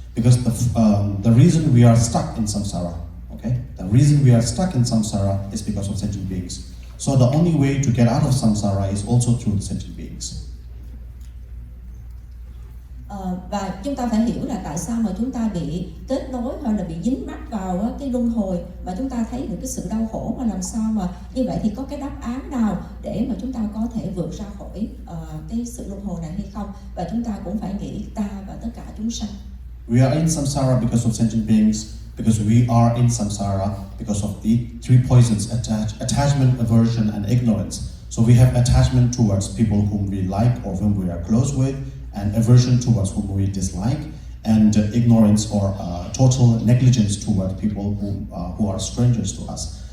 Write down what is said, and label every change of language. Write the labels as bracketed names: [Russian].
[English] Because the reason we are stuck in samsara, okay, the reason we are stuck in samsara is because of sentient beings. So the only way to get out of samsara is also through the sentient beings. [Vietnamese] Và chúng ta phải hiểu là tại sao mà chúng ta bị kết nối hoặc là bị dính mắc vào cái luân hồi, mà chúng ta thấy được cái sự đau khổ, mà làm sao mà như vậy thì có cái đáp án nào để mà chúng ta có thể vượt ra khỏi cái sự luân hồi này hay không? Và chúng ta cũng phải nghĩ ta và tất cả chúng sanh. [English] We are in samsara because of sentient beings, because we are in samsara because of the three poisons: attachment, aversion, and ignorance. So we have attachment towards people whom we like or whom we are close with, and aversion towards whom we dislike, and ignorance or total negligence toward people who are strangers to us.